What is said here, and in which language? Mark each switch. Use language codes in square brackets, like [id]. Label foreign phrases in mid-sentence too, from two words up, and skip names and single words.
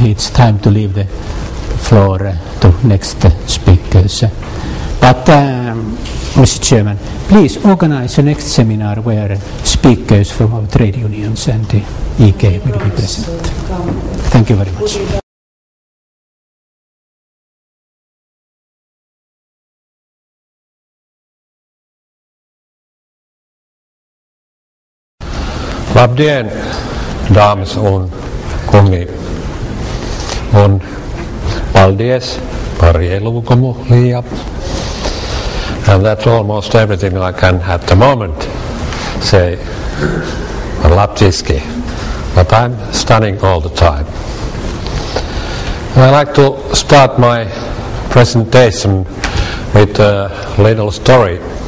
[en] It's time to leave the floor to next speakers. But Mr. Chairman, please organize the next seminar where speakers from our trade unions and the EK will be present. Thank you very much. [lv] Labdien, dāmas un kungi, un paldies par ielūgumu, Lija. [en] And that's almost everything I can at the moment say. Latviski, but I'm studying all the time. I like to start my presentation with a little story.